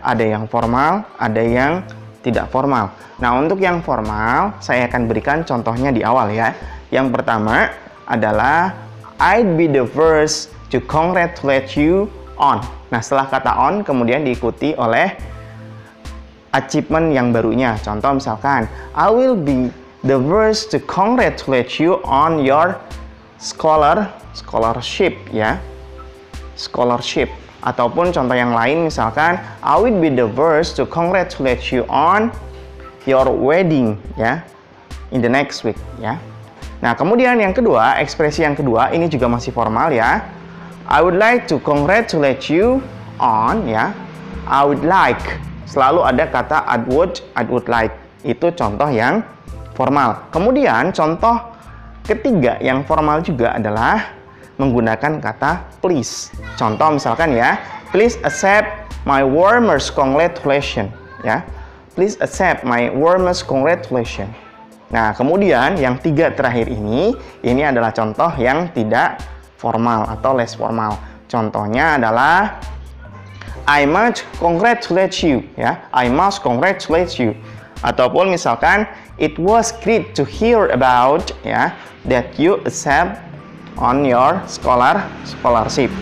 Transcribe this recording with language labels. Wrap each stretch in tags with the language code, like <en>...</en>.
<id>Ada yang formal, ada yang tidak formal. Nah, untuk yang formal saya akan berikan contohnya di awal ya. Yang pertama adalah</id> <en>I'd be the first to congratulate you on.</en> <id>Nah, setelah kata on kemudian diikuti oleh achievement yang barunya. Contoh misalkan,</id> <en>I will be the first to congratulate you on your scholarship ya. Scholarship.</en> <id>Ataupun contoh yang lain misalkan,</id> <en>I will be the first to congratulate you on your wedding ya. In the next week ya.</en> <id>Nah, kemudian yang kedua, ekspresi yang kedua ini juga masih formal ya.</id> <en>I would like to congratulate you on ya. I would like.</en> <id>Selalu ada kata</id> <en>I would like.</en> <id>Itu contoh yang formal. Kemudian contoh ketiga yang formal juga adalah menggunakan kata please. Contoh misalkan ya,</id> <en>please accept my warmest congratulations ya. Please accept my warmest congratulations.</en> <id>Nah, kemudian yang tiga terakhir ini adalah contoh yang tidak formal atau less formal. Contohnya adalah</id> <en>I must congratulate you ya. I must congratulate you.</en> <id>Ataupun misalkan</id> <en>it was great to hear about ya that you accept on your scholarship.</en>